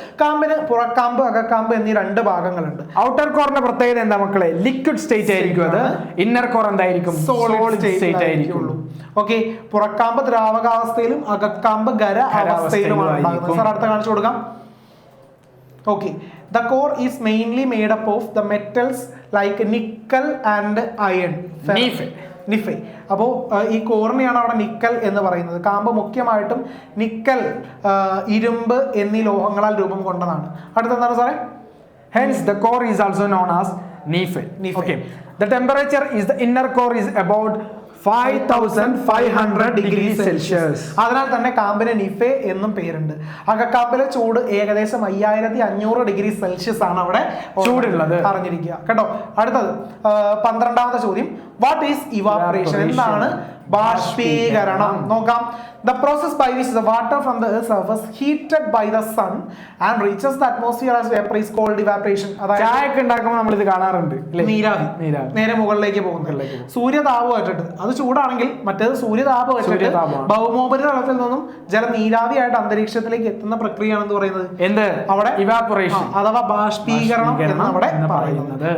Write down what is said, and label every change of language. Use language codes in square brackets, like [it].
[ml] കാമ്പിന് പുറക്കാമ്പ് അകക്കാമ്പ് എന്നീ രണ്ട് ഭാഗങ്ങളുണ്ട്. ഔട്ടർ കോറിന്റെ പ്രത്യേകത എന്താ മക്കളെ? ലിക്വിഡ് സ്റ്റേറ്റ് ആയിരിക്കും അത്. ഇന്നർ കോർ എന്തായിരിക്കും? Solid state ആയിരിക്കുള്ളൂ. ഓക്കെ, പുറക്കാമ്പ് ദ്രാവകാവസ്ഥയിലും അകക്കാമ്പ് ഖര അവസ്ഥയിലുമാണ് ഉണ്ടാകുന്നത്. സാർ അടുത്ത കാണിച്ചു കൊടുക്കാം. [en] Okay, the core is mainly made up of the metals like nickel and iron. [ml] നിഫെ. അപ്പോൾ ഈ കോറിനെയാണ് അവിടെ നിക്കൽ എന്ന് പറയുന്നത്. കാമ്പ് മുഖ്യമായിട്ടും നിക്കൽ, ഇരുമ്പ് എന്നീ ലോഹങ്ങളാൽ രൂപം കൊണ്ടതാണ്. അടുത്തെന്താണ് സാറേ? [en] Hence the core is also known as Nephi. Okay, the temperature is the inner core is about 5500 degrees Celsius. [ml] അതിനാൽ തന്നെ കാമ്പിന് നിഫെ എന്നും പേരുണ്ട്. അകക്കാമ്പിലെ ചൂട് ഏകദേശം 5500 ഡിഗ്രി സെൽഷ്യസ് ആണ് അവിടെ ചൂടുള്ളത്, അറിഞ്ഞിരിക്കുക കേട്ടോ. അടുത്തത് 12ാമത്തെ ചോദ്യം, [en] What is evaporation? [ml] എന്താണ് ബാഷ്പീകരണം? നോക്കാം. [en] The process by which the water from the earth's surface heated by the sun and reaches the atmosphere as vapor is called evaporation. [ml] അതായത് ചായയൊക്കെ ഉണ്ടാക്കുമ്പോൾ നമ്മൾ ഇത് കാണാറുണ്ട്, നീരാവി നേരെ മുകളിലേക്ക് പോകുന്നത്. സൂര്യതാപം ഏറ്റിട്ട് അത് ചൂടാണെങ്കിൽ മറ്റേത് സൂര്യതാപം ഏറ്റിട്ട് ഭൗമോപരിതലത്തിൽ നിന്നും ജലം നീരാവിയായിട്ട് അന്തരീക്ഷത്തിലേക്ക് എത്തുന്ന പ്രക്രിയയാണെന്ന് പറയുന്നത് എന്ത്? അവിടെ ഇവാപറേഷൻ അഥവാ ബാഷ്പീകരണം എന്ന് അവിടെ പറയുന്നത്.